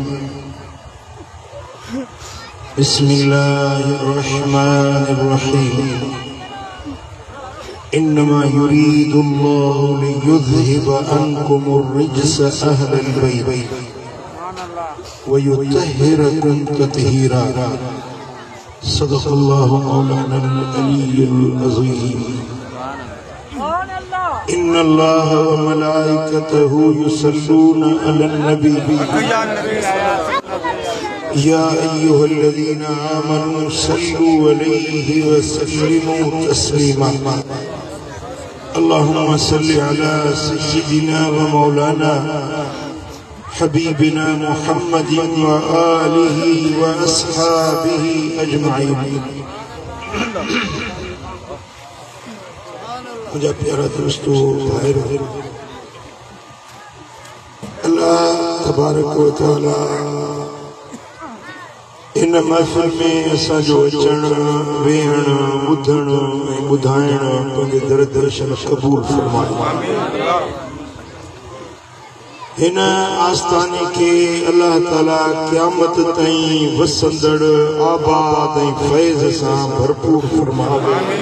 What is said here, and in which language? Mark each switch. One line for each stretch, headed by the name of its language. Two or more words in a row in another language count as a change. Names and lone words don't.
Arabic: بسم الله الرحمن الرحيم إنما يريد الله ليذهب عنكم الرجس أهل البيت ويطهركم تطهيرا صدق الله مولانا العلي العظيم إن الله وملائكته يصلون على النبي يا أيها الذين آمنوا صلوا عليه وسلموا تسليما اللهم صل على سيدنا ومولانا حبيبنا محمد وآله وأصحابه أجمعين.
Hindi: मुझे प्यारा दोस्तों भाइयों
Sindhi: अल्लाह
Arabic: تبارك وتعالى
Sindhi: इन महफिल में असा जो अचण वेहण बुधण बुधाइण पंहिंजे दर दर्शन कबूल फरमाए। इन आस्थाने के अल्लाह ताला क़यामत ताईं वसंदड़ आबाद ऐं फैज़ सां भरपूर फरमाए।